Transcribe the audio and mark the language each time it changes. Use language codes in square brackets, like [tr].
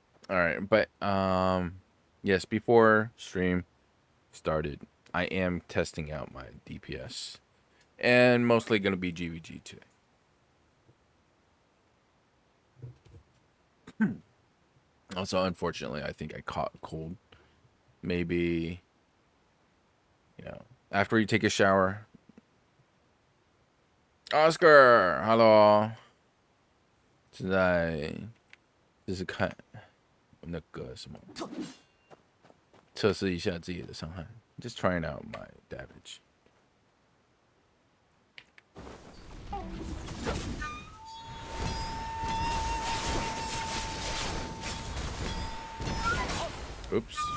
[en] All right, but yes, before stream started, I am testing out my DPS, and mostly gonna be GvG today. Also, unfortunately, I think I caught a cold. Maybe, after you take a shower. Oscar, hello. [zh] 现在就是看那个什么，测试一下自己的伤害。 [en] Just trying out my damage. Oops.